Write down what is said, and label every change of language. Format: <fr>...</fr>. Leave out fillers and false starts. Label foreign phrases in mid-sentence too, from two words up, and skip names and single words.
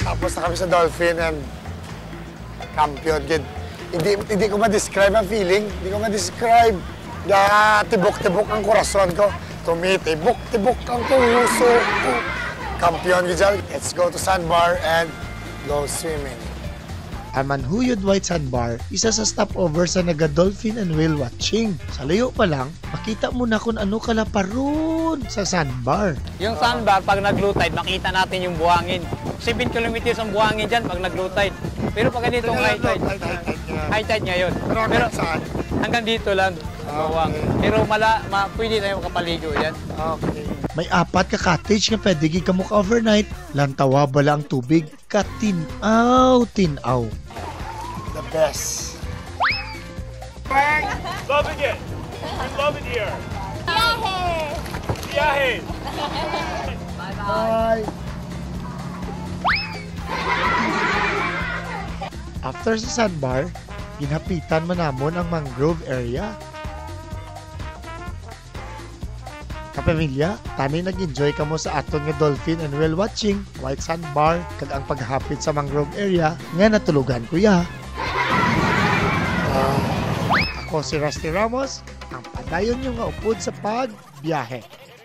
<tl>basta kami sa Dolphin and kampiyon. Hindi ko ma-describe ang feeling. Hindi ko ma-describe. Tibok-tibok ang korason ko. Tumitibok-tibok ang puso ko. Kampiyon ko dyan.</tl> <en>Let's go to sandbar and go swimming.</en> <hil>Ang Manhuyod White Sandbar, isa sa stopover sa naga-</hil> <en>dolphin and whale watching.</en> <hil>Sa layo pa lang, makita mo na kung ano kalaparon sa sandbar.</hil> <tl>Yung sandbar, pag nag-</tl> <en>low tide,</en> <tl>makita natin yung buhangin. 7 kilometers ang buhangin dyan pag nag-</tl> <en>low tide.</en> <tl>Pero pag ganitong</tl> <en>high tide</en> <tl>ngayon. Pero hanggang dito lang. Pero pwede tayo makapaligo yan. Okay.</tl> <hil>May 4 ka cottage nga pwede ka mo ka-overnight. Lantawa bala ang tubig, katinaw.</hil> <en>The best. Loving it. We love it here.</en> <hil>Biyahe.</hil> <en>Bye.</en> <hil>After sa sandbar, ginapitan man namon ang mangrove area. Kapamilya, tani nag-enjoy kamo sa aton nga</hil> <en>dolphin and whale watching, white sandbar,</en> <hil>kag ang paghapit sa mangrove area nga natulugan kuya. Ako si Rusty Ramos, ang padayon nyo nga upod sa pagbiyahe.</hil>